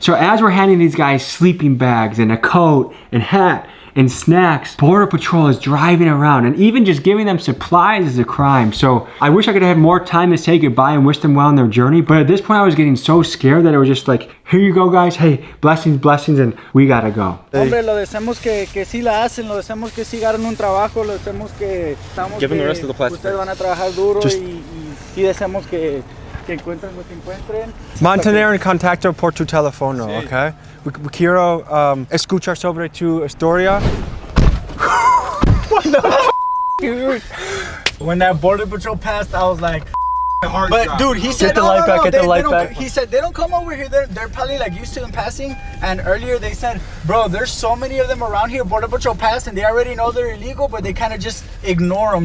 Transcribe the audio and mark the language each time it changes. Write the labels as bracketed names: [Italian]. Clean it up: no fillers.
[English] So as we're handing these guys sleeping bags and a coat and hat and snacks, Border Patrol is driving around, and even just giving them supplies is a crime. So I wish I could have had more time to say goodbye and wish them well in their journey, but at this point I was getting so scared that it was just like, here you go guys, hey, blessings, blessings, and we gotta go. [Spanish] Hombre, lo deseamos que sí la hacen, lo deseamos que sí ganan un trabajo, lo deseamos que estamos [English] Give them the rest of the plastic. [Spanish] Ustedes van a trabajar duro y sí deseamos que encuentren lo que encuentren. Mantener en contacto por tu teléfono, sí. Okay? Quiero escuchar sobre tu historia. [English] What the f***, dude? When that Border Patrol passed, I was like, but dude, he said, he said they don't come over here. They're probably like used to them passing. And earlier they said, bro, there's so many of them around here. Border Patrol passed and they already know they're illegal, but they kind of just ignore them.